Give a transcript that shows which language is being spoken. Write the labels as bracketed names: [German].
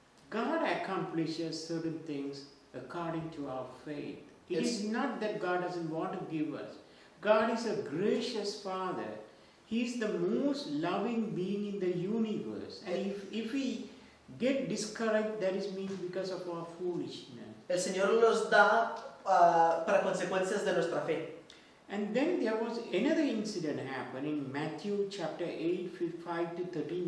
[English] God accomplishes certain things according to our faith. It Yes. is not that God doesn't want to give us. God is a gracious Father. He is the most loving being in the universe. And if we get discouraged, that is means because of our foolishness. [Spanish] El Señor los da para consecuencias de nuestra fe. [English] And then there was another incident happening in Matthew chapter 8, 5 to 13.